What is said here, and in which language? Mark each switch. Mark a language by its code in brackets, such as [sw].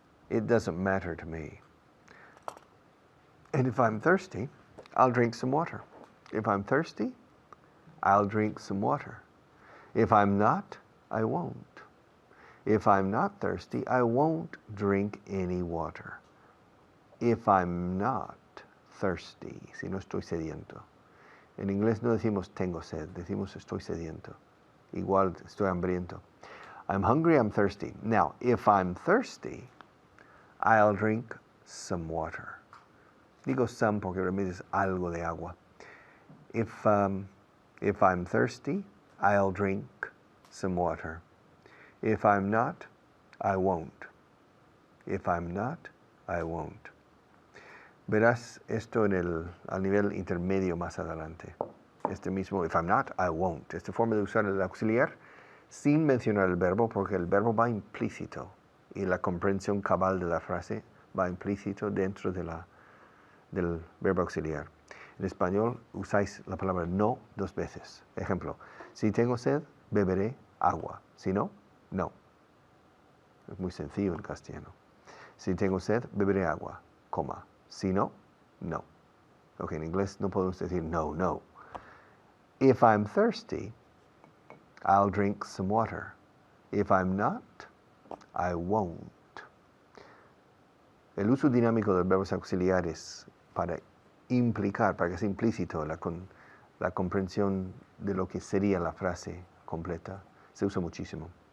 [en] It doesn't matter to me. And if I'm thirsty, I'll drink some water. If I'm thirsty, I'll drink some water. If I'm not, I won't. If I'm not thirsty, I won't drink any water. If I'm not thirsty, [es] si no estoy sediento. En inglés no decimos tengo sed, decimos estoy sediento. Igual estoy hambriento. [en] I'm hungry, I'm thirsty. Now, if I'm thirsty, I'll drink some water. [es] Digo some porque realmente es algo de agua. [en] If I'm thirsty, I'll drink some water. If I'm not, I won't. If I'm not, I won't. [es] Verás esto al nivel intermedio más adelante. Este mismo, [en] if I'm not, I won't. [es] Esta forma de usar el auxiliar sin mencionar el verbo, porque el verbo va implícito y la comprensión cabal de la frase va implícito dentro del verbo auxiliar. En español usáis la palabra no 2 veces. Ejemplo, si tengo sed, beberé agua. Si no, no. Es muy sencillo en castellano. Si tengo sed, beberé agua, coma. Si no, no. Ok, en inglés no podemos decir no, no. [en] If I'm thirsty, I'll drink some water. If I'm not, I won't. [es] El uso dinámico de los verbos auxiliares para implicar, para que sea implícito la comprensión de lo que sería la frase completa, se usa muchísimo.